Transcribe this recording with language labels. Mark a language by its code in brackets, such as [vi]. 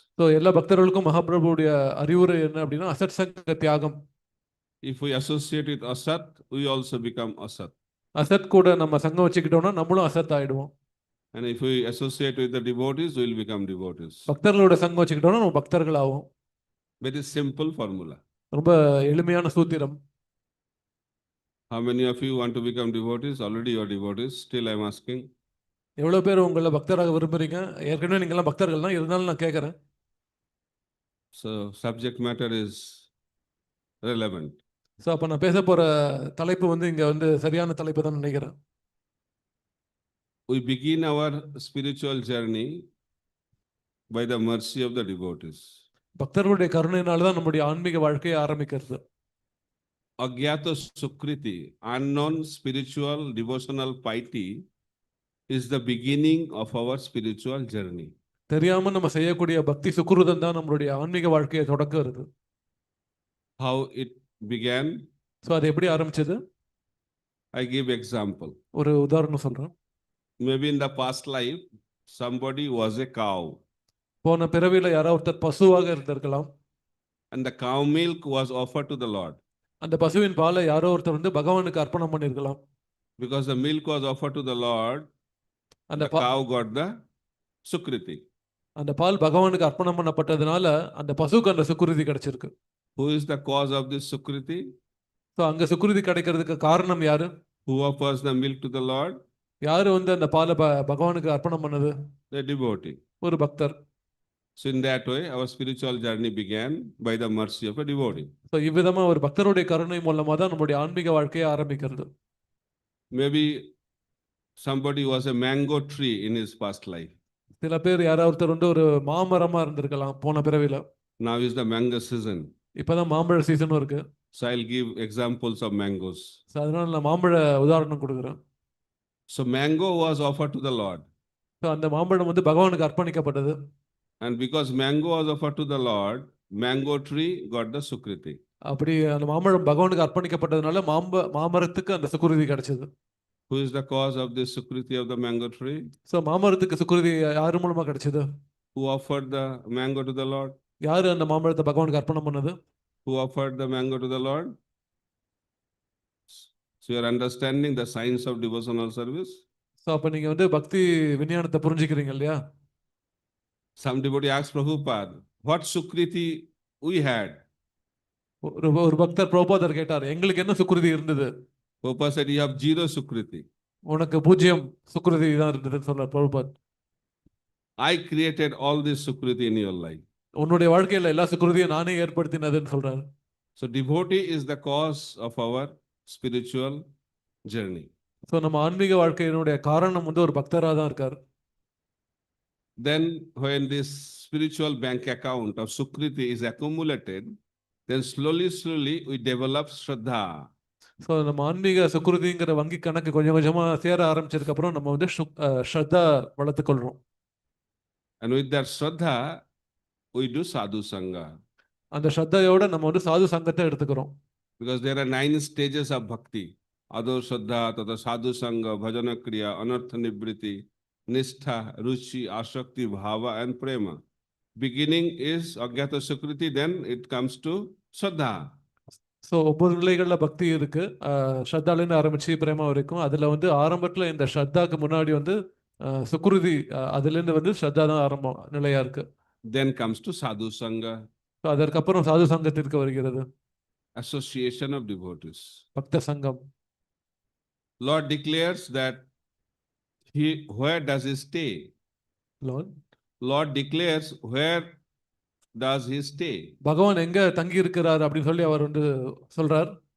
[ta] So எல்லா பக்தர்களுக்கும் மகாபிரபுடைய அறிவுரை என்ன அப்படின்னா அசத் சங்க தியாகம். [en] If we associate with Asat, we also become Asat. [ta] அசத் கூட நம்ம சங்கம் வச்சுக்கிட்டோம்னா நம்மளும் அசத் ஆயிடுவோம். [en] And if we associate with the devotees, we will become devotees. [ta] பக்தர்களோட சங்கம் வச்சுக்கிட்டோம்னா நம்ம பக்தர்கள் ஆவோம். [en] Very simple formula. [ta] ரொம்ப எளிமையான சூத்திரம். [en] How many of you want to become devotees? Already you are devotees. Still I am asking. [ta] எவ்வளவு பேர் உங்களை பக்தராக விரும்புறீங்க? ஏற்கனவே நீங்க எல்லாம் பக்தர்கள் தான், இருந்தாலும் நான் கேட்கறேன். [en] So subject matter is relevant. [ta] So அப்போ நான் பேச போற தலைப்பு வந்து இங்க வந்து சரியான தலைப்பு தான் நினைக்கிறேன். [en] We begin our spiritual journey by the mercy of the devotees. [ta] பக்தர்களுடைய கருணையினால தான் நம்முடைய ஆன்மீக வாழ்க்கையை ஆரம்பிக்கிறது. [en] Agyata Sukriti, unknown spiritual devotional piety, is the beginning of our spiritual journey. [ta] தெரியாம நம்ம செய்யக்கூடிய பக்தி சுக்ருதம் தான் நம்மளுடைய ஆன்மீக வாழ்க்கையை தொடக்குறது. [en] How it began? [ta] ஸோ அது எப்படி ஆரம்பிச்சது? [en] I give example. [ta] ஒரு உதாரணம் சொல்றேன். [en] Maybe in the past life, somebody was a cow. [ta] போன பிறவியில யாராவது ஒருத்தர் பசுவாக இருந்திருக்கலாம். [en] And the cow milk was offered to the Lord. [ta] அந்த பசுவின் பாலை யாரோ ஒருத்தர் வந்து பகவானுக்கு அர்ப்பணம் பண்ணிருக்கலாம். [en] Because the milk was offered to the Lord, the cow got the sukriti. [ta] அந்த பால் பகவானுக்கு அர்ப்பணம் பண்ணப்பட்டதுனால அந்த பசுக்கு அந்த சுக்ருதி கிடைச்சிருக்கு. [en] Who is the cause of this sukriti? [ta] So அங்க சுக்ருதி கிடைக்கிறதுக்கு காரணம் யாரு? [en] Who offers the milk to the Lord? [ta] யாரு வந்து அந்த பாலை பகவானுக்கு அர்ப்பணம் பண்ணது? [en] The devotee. [ta] ஒரு பக்தர். [en] So in that way, our spiritual journey began by the mercy of a devotee. [ta] So இவ்விதமா ஒரு பக்தருடைய கருணை மூலமா தான் நம்முடைய ஆன்மீக வாழ்க்கையை ஆரம்பிக்கிறது. [en] Maybe somebody was a mango tree in his past life. [ta] சில பேர் யாராவது ஒருத்தர் வந்து ஒரு மாமரமா இருந்திருக்கலாம் போன பிறவில. [en] Now is the mango season. [ta] இப்பதான் மாம்பழ சீசனும் இருக்கு. [en] So I'll give examples of mangoes. [ta] So அதனால நான் மாம்பழ உதாரணம் கொடுக்குறேன். [en] So mango was offered to the Lord. [ta] So அந்த மாம்பழம் வந்து பகவானுக்கு அர்ப்பணிக்கப்பட்டது. [en] And because mango was offered to the Lord, mango tree got the sukriti. [ta] அப்படி அந்த மாம்பழம் பகவானுக்கு அர்ப்பணிக்கப்பட்டதுனால மாமரத்துக்கு அந்த சுக்ருதி கிடைச்சது. [en] Who is the cause of this sukriti of the mango tree? [ta] So மாமரத்துக்கு சுக்ருதி யாரு மூலமா கிடைச்சது? [en] Who offered the mango to the Lord? [ta] யாரு அந்த மாம்பழத்தை பகவானுக்கு அர்ப்பணம் பண்ணது? [en] Who offered the mango to the Lord? So you are understanding the science of devotional service? [ta] So அப்போ நீங்க வந்து பக்தி விஞ்ஞானத்தை புரிஞ்சுக்கிறீங்க இல்லையா? [en] Some devotee asked Prabhupada, what Sukriti we had? [ta] ஒரு பக்தர் பிரபுபாதர் கேட்டார், எங்களுக்கு என்ன சுக்கிருதி இருந்தது? [en] Prabhupada said, you have zero Sukriti. [ta] உனக்கு பூஜ்ஜியம் சுக்கிருதி தான் இருந்ததுன்னு சொன்னார் Prabhupad. [en] I created all this Sukriti in your life. [ta] உன்னுடைய வாழ்க்கையில எல்லா சுக்கிருதியும் நானே ஏற்படுத்தினதுன்னு சொல்றார். [en] So devotee is the cause of our spiritual journey. [ta] So நம்ம ஆன்மீக வாழ்க்கையினுடைய காரணம் வந்து ஒரு பக்தராக தான் இருக்கார். [en] Then when this spiritual bank account of Sukriti is accumulated, then slowly we develop Shraddha. [ta] So நம்ம ஆன்மீக சுக்கிருதிங்கிற வங்கி கணக்கு கொஞ்சம் கொஞ்சமா சேர ஆரம்பிச்சதுக்கு அப்புறம் நம்ம வந்து ஸ்ரத்தா வளர்த்துக்கொள்றோம். [en] And with that Shraddha, we do sadhu sangha. [ta] அந்த ஸ்ரத்தையோட நம்ம வந்து சாது சங்கத்தை எடுத்துக்கிறோம். [en] Because there are 9 stages of bhakti. Ado Shraddha, Tata Sadhu Sangha, Bhajana Kriya, Anartha Nibriti, Nishtha, Ruchi, Ashakti, Bhava and Prema. Beginning is Agyata Sukriti, then it comes to Shraddha. [ta] So 9 நிலைகளில் பக்தி இருக்கு. ஸ்ரத்தாலேருந்து ஆரம்பிச்சு பிரேமா வரைக்கும். அதில் வந்து ஆரம்பத்தில் இந்த ஸ்ரத்தாக்கு முன்னாடி வந்து சுக்ருதி, அதுலேருந்து வந்து ஸ்ரத்தா தான் ஆரம்பம் நிலையா இருக்கு. [en] Then comes to Sadhu Sangha. [ta] So அதற்கப்புறம் சாது சங்கத்திற்கு வருகிறது. [en] Association of devotees. [ta] பக்த சங்கம். [en] Lord declares that where does he stay? Lord declares where does he stay? [ta] பகவான் எங்க தங்கி இருக்கிறார் அப்படின்னு சொல்லி அவர் வந்து சொல்றார்.